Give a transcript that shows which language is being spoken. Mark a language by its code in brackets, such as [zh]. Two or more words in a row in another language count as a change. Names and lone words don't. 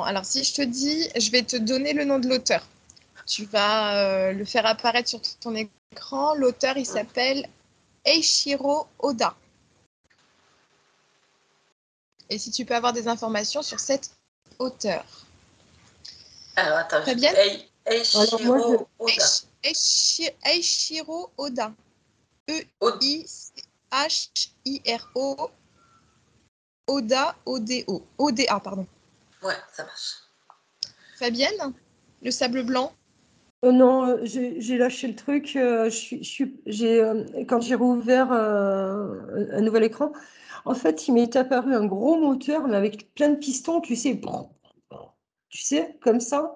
[fr] Alors, si je te dis, je vais te donner le nom de l'auteur. Tu vas le faire apparaître sur ton écran. L'auteur, il s'appelle Eiichiro Oda. Et si tu peux avoir des informations sur cet auteur. Alors attends, Fabienne? Eiichiro Oda. Eiichiro Oda. E-I-C-H-I-R-O Oda, O-D-O. O-D-A, pardon. Ouais, ça marche. Fabienne, le sable blanc. Non, j'ai lâché le truc. Quand j'ai rouvert un nouvel écran, en fait, il m'est apparu un gros moteur, mais avec plein de pistons, tu sais, comme ça.